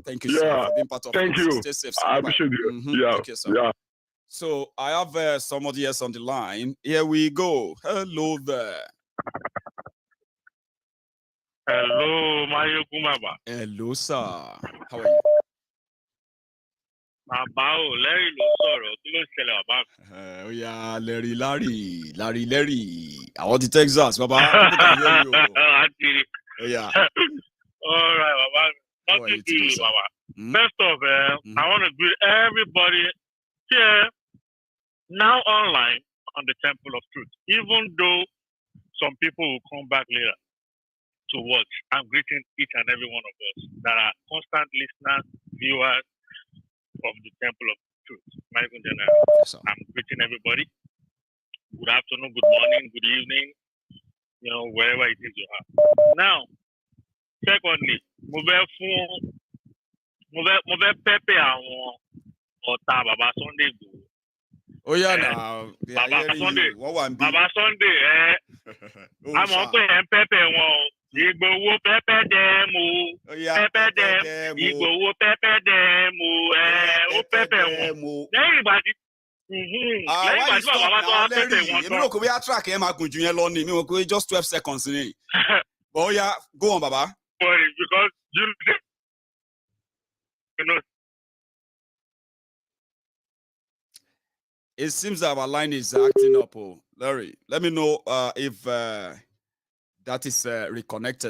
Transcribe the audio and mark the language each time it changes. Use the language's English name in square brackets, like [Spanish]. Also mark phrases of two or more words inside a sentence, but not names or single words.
[English] Thank you, sir, for being part of Thank you. Stay safe, I appreciate you. Thank you, sir. So I have somebody else on the line. Here we go. Hello there. Hello, Maiyegun Baba. Hello, sir. How are you? [Yoruba] Baba o, Larry ló sọ̀rọ̀, kí ló ṣẹlẹ̀ bàbá? [English] Oh yeah, Larry. I want to Texas, Baba. People can hear you. Oh yeah. All right, Baba. Nothing to you, Baba. First off, I want to greet everybody here now online on the Temple of Truth. Even though some people will come back later to watch, I'm greeting each and every one of us that are constant listeners, viewers of the Temple of Truth. Maiyegun General. Yes, I'm greeting everybody. Good afternoon, good morning, good evening, wherever it is you are. Now, secondly, [Yoruba] mo fẹ́ pẹ́pẹ́ àwọn ọ̀tá Baba Sunday Igboho. [English] Oh yeah, now. [Yoruba] Baba Sunday, àmọ́ pé ẹ̀ ń pẹ́pẹ́ wọn o. Igboho pẹ́pẹ́ dem o. Pẹ́pẹ́ dem. Igboho pẹ́pẹ́ dem o. Ó pẹ́pẹ́ wọn. Lẹ́yìn ìgbà tí bàbá tó wá pẹ́pẹ́ wọn tán. Èmi rò pé bí a track ẹ̀ máa gùn jù yẹn lọ ni mi ò pé [English] just 12 seconds [Yoruba] ni. [English] But oh yeah, go on, Baba. Because you know. It seems that our line is acting up, Larry. Let me know if that is reconnected.